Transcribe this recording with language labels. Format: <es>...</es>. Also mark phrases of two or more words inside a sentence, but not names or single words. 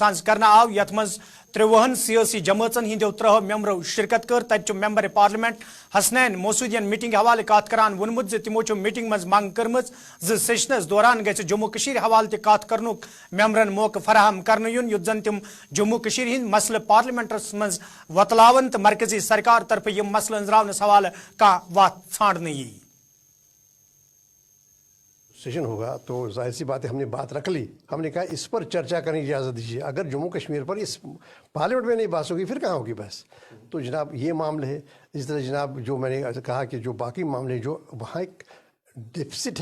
<ks>سانز کرنا آو یت مز 53 سیاسی جماعتن ہندو 3 ممبرو شرکت کر تت ممبر پارلیمنٹ حسنین موصودین میٹنگ حوالہ کت کران وونمت تمو میٹنگ مز منگ کرم سیشنس دوران گژھِ جموں کشیر حوالہ کت کرنک ممبرن موقع فراہم کرنے یون یت زن تم جموں کشیر ہند مسئلہ پارلیمنٹس مز وتلاون تو مرکزی سرکار طرف یم مسئلہ انزراونس حوالہ کانٛہہ وتھ ژھانڈنہٕ یی</ks> <ur>سیشن ہوگا تو ظاہر سی بات ہے ہم نے بات رکھ لی ہم نے کہا اس پر چرچا کرنے کی اجازت دیجیے اگر جموں کشمیر پر اس پارلیمنٹ میں نہیں بحث ہوگی پھر کہاں ہوگی بحث تو جناب یہ معاملے ہے اس طرح جناب جو میں نے کہا کہ جو باقی معاملے جو وہاں ایک ڈیفسٹ</ur>